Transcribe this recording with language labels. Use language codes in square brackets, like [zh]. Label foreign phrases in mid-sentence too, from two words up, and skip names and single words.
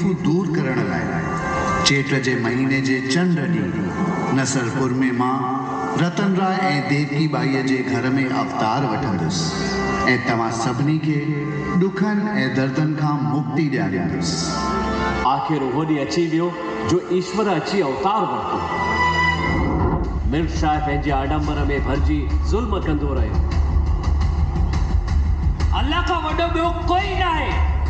[sd] नू दूर करण लाइ चेट जे महीने जे चंड ॾींहुं नसरपुर में मां रतन राय ऐं देवकी बाईअ जे घर में अवतार वठंदुसि ऐं तव्हां सभिनी खे ॾुखनि ऐं दर्दनि खां मुक्ति ॾियारींदुसि। आखिर उहो ॾींहुं अची वियो जो ईश्वर अची अवतार वरितो। मिर्ग शाह पंहिंजे आडंबर में भरिजी ज़ुल्म कंदो रहियो। अल्लाह खां वॾो ॿियो कोई न आहे।